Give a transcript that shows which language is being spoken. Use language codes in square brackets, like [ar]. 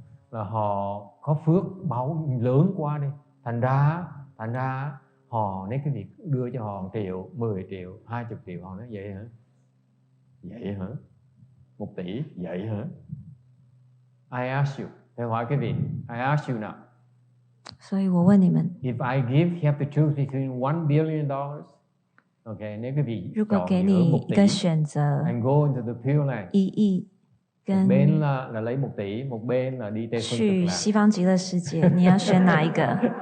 [vi] Là họ có phước báo lớn quá đi, thành ra họ nếu cái việc đưa cho họ 1 triệu, 10 triệu, 20 triệu, họ nói vậy hả, 1 tỷ, vậy hả? [en] I ask you, [vi] tôi hỏi cái vị, [en] I ask you now. [zh] 所以我问你们 [en] If I give, you have to choose between $1 billion. [vi] Okay, nếu cái vị [zh] 如果给你一个选择 [en] and go into the Pureland. [zh] 1亿 跟 [vi] một bên là lấy 1 tỷ, một bên là đi Tây Phương Cực [zh] 去 [vi] Lạc. [zh] 西方极乐世界，你要选哪一个？